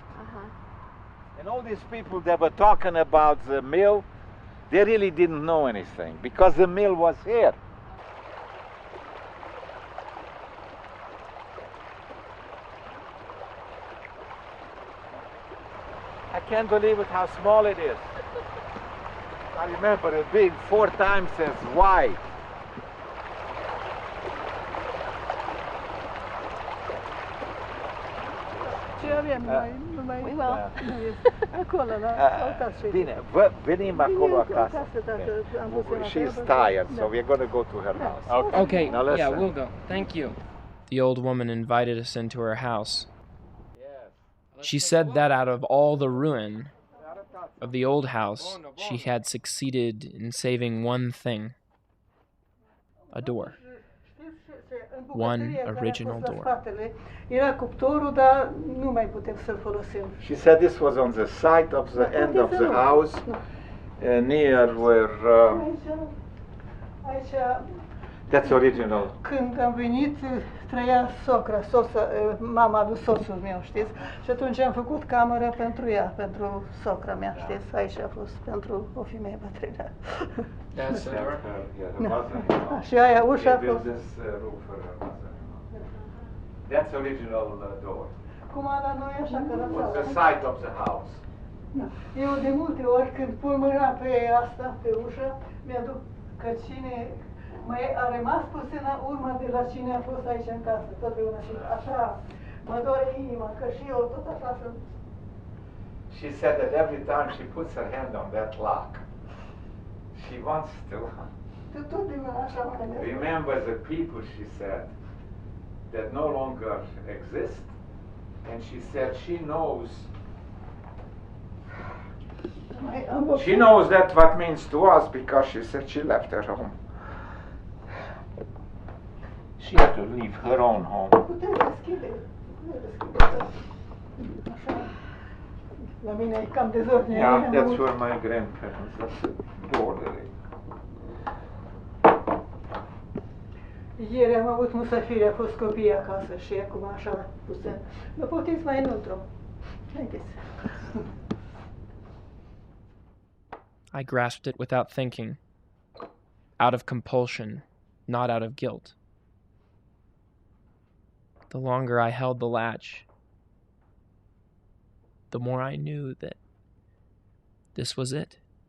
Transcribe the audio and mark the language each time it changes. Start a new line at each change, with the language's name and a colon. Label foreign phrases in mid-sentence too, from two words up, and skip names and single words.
English: And all these people that were talking about the mill, they really didn't know anything because the mill was here. I can't believe it how small it is. I remember it being 4 times as wide.
Romanian: Ce avem nu mai
English: We will.
Romanian: nu este. Acolo, la alta street. Bine, venim acolo acasă. Am văzut în
English: She's
Romanian: acasă.
English: tired, so we're going to go to her house. Okay, Now listen. yeah, we'll go. Thank you. The old woman invited us into her house. She said that out of all the ruin of the old house, she had succeeded in saving one thing. A door. One original door.
Romanian: Era cuptorul, dar nu mai putem să-l folosim.
English: She said this was on the site of the end of the house, near where.
Romanian: Aici,
English: That's original.
Romanian: când am venit, trăia mama lui soțul meu, știți? Și atunci am făcut cameră pentru ea, pentru socra mea, știți? Aici a fost pentru o femeie bătrână.
English: That's the door? Yeah,
Romanian: Și aia, ușa a fost.
English: That's original door.
Romanian: Cum a la noi, așa că
English: Was the site of the house.
Romanian: Eu de multe ori când pun mâna pe asta, pe ușă, mi-aduc că cine mai a rămas puțină urmă de la cine a fost aici în casă, totdeauna și așa mă doare inima, că și eu tot așa sunt.
English: She said that every time she puts her hand on that lock, she wants to
Romanian: Totdeauna așa mă gândesc.
English: remember the people, she said, that no longer exist. And she said she knows that what means to us because she said she left her home. She had to leave her own home.
Romanian: Putem deschide. La mine e cam dezordine.
English: Yeah, that's where my grandparents, that's the border.
Romanian: Ieri am avut musafiri, a fost copii acasă și acum așa puțin. Vă poftiți mai înăuntru. Haideți.
English: I grasped it without thinking, out of compulsion, not out of guilt. The longer I held the latch, the more I knew that this was it.